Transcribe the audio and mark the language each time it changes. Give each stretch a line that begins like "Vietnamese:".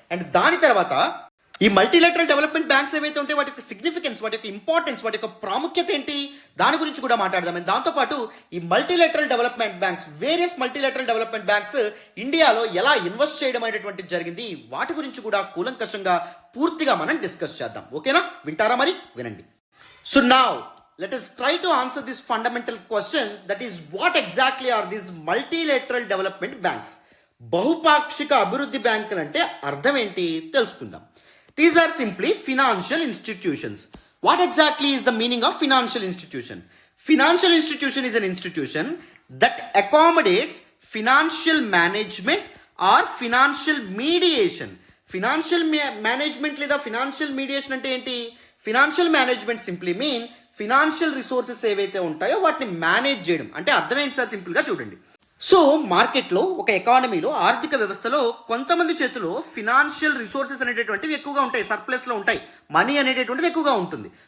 Telugu: And దాని తర్వాత ఈ మల్టీలేటరల్ డెవలప్మెంట్ బ్యాంక్స్ ఏవైతే ఉంటాయి వాటి యొక్క సిగ్నిఫికెన్స్, వాటి యొక్క ఇంపార్టెన్స్, వాటి యొక్క ప్రాముఖ్యత ఏంటి, దాని గురించి కూడా మాట్లాడదాం. అండ్ దాంతోపాటు ఈ multilateral development banks, various multilateral development banks ఇండియాలో ఎలా ఇన్వెస్ట్ చేయడం అనేటువంటిది జరిగింది, వాటి గురించి కూడా కూలంకషంగా పూర్తిగా మనం డిస్కస్ చేద్దాం. ఓకేనా? వింటారా? మరి వినండి.
English: So now let us try to answer this fundamental question, that is what exactly are these multilateral development banks?
Telugu: బహుపాక్షిక అభివృద్ధి బ్యాంకులు అంటే అర్థం ఏంటి తెలుసుకుందాం.
English: These are simply financial institutions. What exactly is the meaning of financial institution? Financial institution is an institution that accommodates financial management or financial mediation.
Telugu: Financial management లేదా financial mediation అంటే ఏంటి?
English: Financial management simply mean
Telugu: financial resources ఏవైతే ఉంటాయో వాటిని manage చేయడం. అంటే అర్థం ఏంటి సార్? సింపుల్గా చూడండి. సో మార్కెట్లో, ఒక ఎకానమీలో, ఆర్థిక వ్యవస్థలో కొంతమంది చేతిలో ఫినాన్షియల్ రిసోర్సెస్ అనేటటువంటివి ఎక్కువగా ఉంటాయి, సర్ప్లస్లో ఉంటాయి, మనీ అనేటటువంటిది ఎక్కువగా ఉంటుంది.